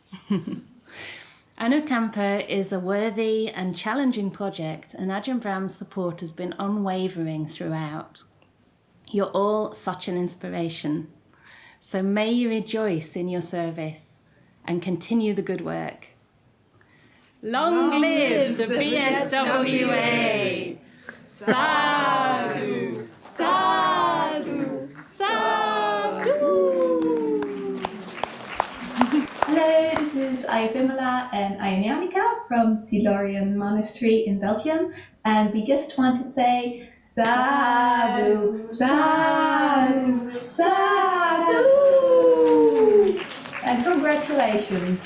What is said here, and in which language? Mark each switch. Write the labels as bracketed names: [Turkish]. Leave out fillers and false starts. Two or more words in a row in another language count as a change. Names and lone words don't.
[English] Anukampa is a worthy and challenging project, and Ajahn Brahm's support has been unwavering throughout. You're all such an inspiration. So may you rejoice in your service and continue the good work. Long live the BSWA! [Pali] Sadhu! Sadhu! Sadhu! [English] Hello, this is Ayavimala and Ayanika from Silorian Monastery in Belgium, and we just want to say [Pali] Sadhu, Sadhu, Sadhu, [English] and congratulations.